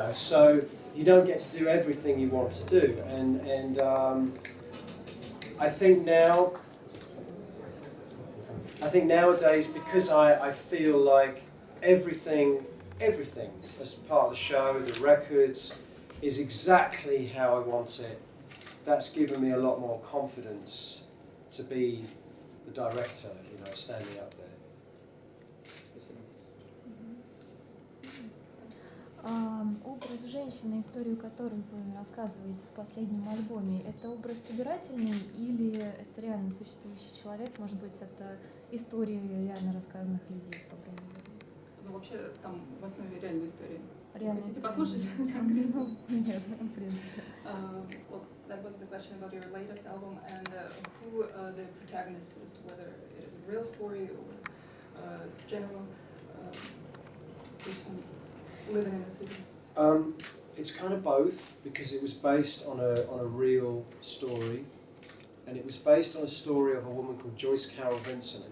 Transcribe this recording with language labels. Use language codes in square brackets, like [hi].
[en] So you don't get to do everything you want to do. And I think nowadays, because I feel like everything as part of the show, the records, is exactly how I want it, that's given me a lot more confidence to be the director, standing up there. [ru] Образ женщины, историю которой вы рассказываете в последнем альбоме, это образ собирательный или это реально существующий человек? Может быть, это истории реально рассказанных людей собраны? Ну, вообще, там в основе реальная история. Реально. Хотите послушать конкретно? Нет, в принципе. [en] Well, that was the question about your latest album and who the protagonist is, whether it is a real story or general person living in a city. It's kind of both, because it was based on a real story, and it was based on a story of a woman called Joyce Carol Vincent.